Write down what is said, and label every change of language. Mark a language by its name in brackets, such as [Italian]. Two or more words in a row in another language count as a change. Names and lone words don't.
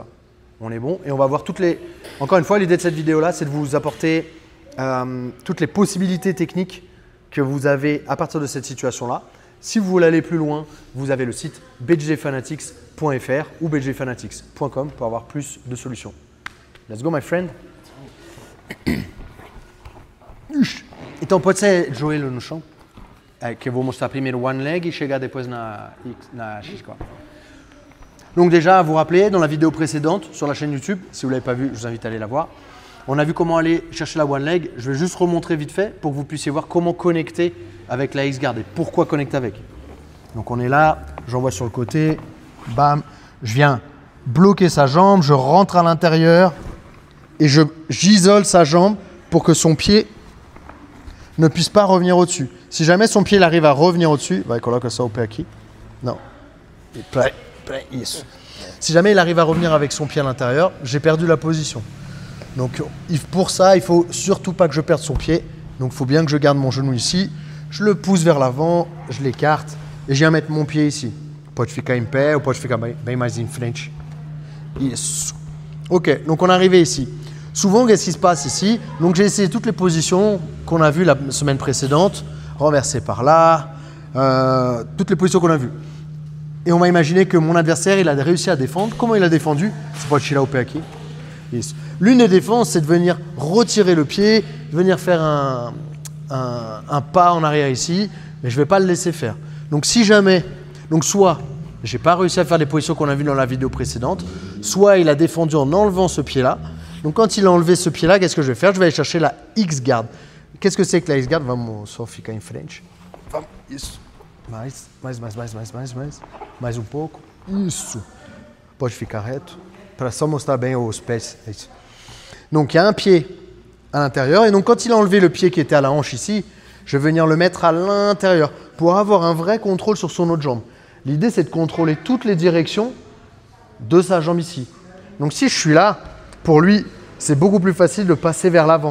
[French] On est bon et on va voir toutes les… Encore une fois, l'idée de cette vidéo-là, c'est de vous apporter toutes les possibilités techniques que vous avez à partir de cette situation-là. Si vous voulez aller plus loin, vous avez le site bjfanatics.fr ou bjfanatics.com pour avoir plus de solutions. [English] Let's go, my friend. [Portuguese] Então pode ser joelho no chão, que eu vou mostrar primeiro [English] one leg [Portuguese] e chegar depois na X-Guard. [French] Donc déjà, vous vous rappelez, dans la vidéo précédente sur la chaîne YouTube, si vous ne l'avez pas vue, je vous invite à aller la voir. On a vu comment aller chercher la [English] One Leg. [French] Je vais juste remontrer vite fait pour que vous puissiez voir comment connecter avec la X-Guard et pourquoi connecter avec. Donc on est là, j'envoie sur le côté, bam, je viens bloquer sa jambe, je rentre à l'intérieur et j'isole sa jambe pour que son pied ne puisse pas revenir au-dessus. Si jamais son pied il arrive à revenir au-dessus, [Portuguese] vai coloca só o pé aqui. [French] Non. Si jamais il arrive à revenir avec son pied à l'intérieur, j'ai perdu la position. Donc pour ça, il ne faut surtout pas que je perde son pied. Donc il faut bien que je garde mon genou ici. Je le pousse vers l'avant, je l'écarte et je viens mettre mon pied ici. [Portuguese] Pode ficar em pé ou pode ficar bem mais em frente. Isso. [French] Ok, donc on est arrivé ici. Souvent, qu'est-ce qui se passe ici? Donc j'ai essayé toutes les positions qu'on a vues la semaine précédente. Renversé par là, toutes les positions qu'on a vues. Et on m'a imaginé que mon adversaire, il a réussi à défendre. Comment il a défendu? C'est pas [Portuguese] tirar au pé aqui. [French] L'une des défenses, c'est de venir retirer le pied, de venir faire un pas en arrière ici, mais je ne vais pas le laisser faire. Donc si jamais, soit je n'ai pas réussi à faire les positions qu'on a vues dans la vidéo précédente, soit il a défendu en enlevant ce pied-là. Donc quand il a enlevé ce pied-là, qu'est-ce que je vais faire? Je vais aller chercher la X-Guard. Qu'est-ce que c'est que la X-Guard? [Portuguese] Vamos só ficar em frente. Vamos, isso. Mais um pouco. Isso. Pode ficar reto. Para só mostrar bem os pés. [French] Donc il y a un pied à l'intérieur et donc quand il a enlevé le pied qui était à la hanche ici, je vais venir le mettre à l'intérieur pour avoir un vrai contrôle sur son autre jambe. L'idée c'est de contrôler toutes les directions de sa jambe ici. Donc si je suis là, pour lui c'est beaucoup plus facile de passer vers l'avant.